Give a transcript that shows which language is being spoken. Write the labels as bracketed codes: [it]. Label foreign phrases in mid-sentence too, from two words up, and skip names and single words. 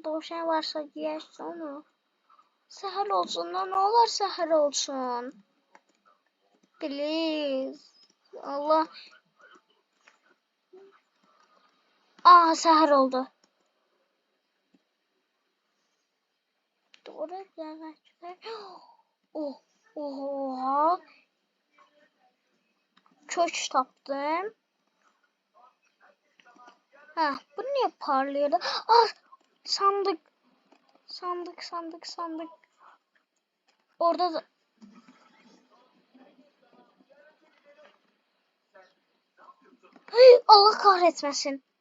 [az] Dovşan varsa yiyərsə onu. Səhər olsun da, nə olar səhər olsun. Please. Allah. Səhər oldu. Doğru gələk. Oha. Kök tapdım. [tr] Bu niye parlıyordu? Sandık. Sandık. Orada da. Allah kahretmesin.